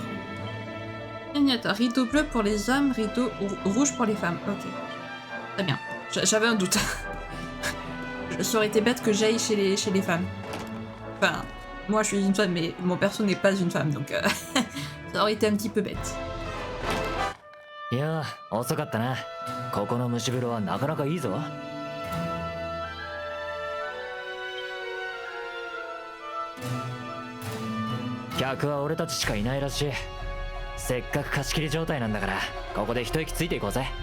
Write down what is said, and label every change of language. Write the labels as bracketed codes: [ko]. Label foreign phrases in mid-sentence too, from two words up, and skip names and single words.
[fr] Attends, rideau bleu pour les hommes, rideau rouge pour les femmes. Ok. Très bien. J'avais un doute. Ça aurait été bête que j'aille chez les femmes. Enfin, moi je suis une femme, mais mon perso n'est pas une femme, donc ça aurait été un petit peu bête. [ja] いや遅かったな。ここの蒸し風呂はなかなかいいぞ。客は俺たちしかいないらしい。せっかく貸し切り状態なんだからここで一息ついていこうぜ。